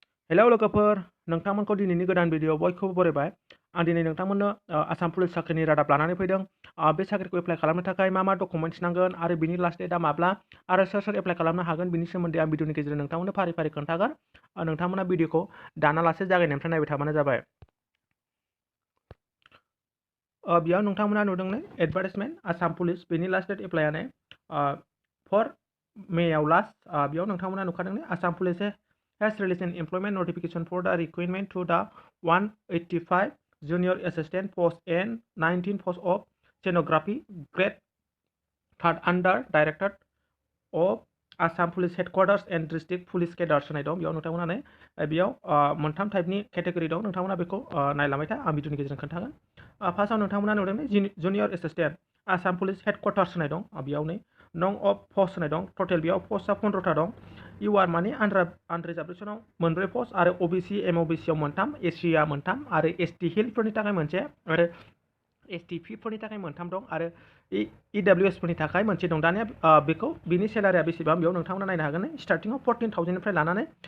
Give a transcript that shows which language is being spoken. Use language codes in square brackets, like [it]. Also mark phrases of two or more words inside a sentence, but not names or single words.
[brx] हेलौ लोगोफोर नोंथांमोनखौ दिनैनि गोदान भिडिअ बयखौबो बरायबाय आं दिनै नोंथांमोननो आसाम पुलिस साख्रिनि रादाब लानानै फैदों बे साख्रिखौ एप्लाइ खालामनो थाखाय मा डकुमेन्ट्स नांगोन आरो बिनि [en] last date [brx] माब्ला आरो सोर एप्लाइ खालामनो हागोन बिनि सोमोन्दै आं भिडिअनि गेजेरजों नोंथांमोननो फारि फारि खोन्थागोन नोंथांमोना भिडिअखौ दानालासे जागायनायनिफ्राय नायबाय थाबानो जाबाय बेयाव नोंथांमोना नुदों नै एडभार्टाइजमेन्ट आसाम पुलिस बेनि [en] last date [brx] एप्लाइआनो 4 मेआव लास्ट बेयाव नोंथांमोना नुखादों नै आसाम पुलिस [en] has released an employment notification for the requirement to the 185 junior assistant post and 19 post of stenography grade 3rd under director of Assam Police Headquarters and District Police Cadres [brx] होनाय दं बेयाव नोंथांमोना नै बेयाव मोनथाम टाइपनि केटेगरि दं नोंथांमोना बेखौ नायलांबाय था आं भिडिअनि गेजेरजों खोन्थागोन फार्स्टआव नोंथांमोना नुदों नै [en] junior assistant Assam Police Headquarters [brx] होनाय दं बेयाव नै [en] no of post [brx] होनाय दं टटेल बेयाव पस्टआ 15टा दं इउ आर माने आनरिजार्भेसनाव मोनब्रै पस्ट आरो अबिसि एमअबिसियाव मोनथाम एससिआ मोनथाम आरो एसटि हिलफोरनि थाखाय मोनसे आरो एसटि पिफोरनि थाखाय मोनथाम दं आरो इडब्लिउएसफोरनि थाखाय मोनसे दं दानिया बेखौ बिनि सेलारिया बेसेबां बेयाव नोंथांमोना नायनो हागोन स्टार्टिंआव 14,000निफ्राय लानानै